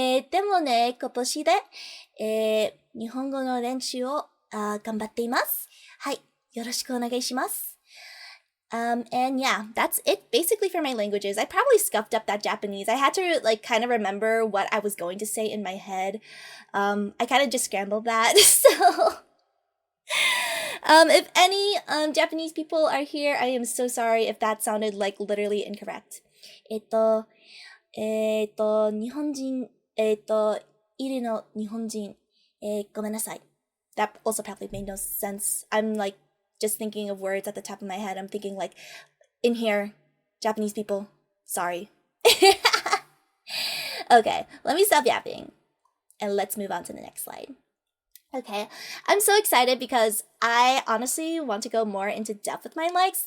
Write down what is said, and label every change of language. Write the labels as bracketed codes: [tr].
[ja] でもね、今年で、日本語の練習を頑張っています。はい、よろしくお願いします。 [en] And yeah, that's it basically for my languages. I probably scuffed up that Japanese. I had to like kind of remember what I was going to say in my head. I kind of just scrambled that. So, if any Japanese people are here, I am so sorry if that sounded like literally incorrect. [ja] 日本人、いるの日本人、ごめんなさい. [en] That also probably made no sense. I'm like just thinking of words at the top of my head. I'm thinking like, in here, Japanese people, sorry. Okay, let me stop yapping. And let's move on to the next slide. Okay, I'm so excited because I honestly want to go more into depth with my likes.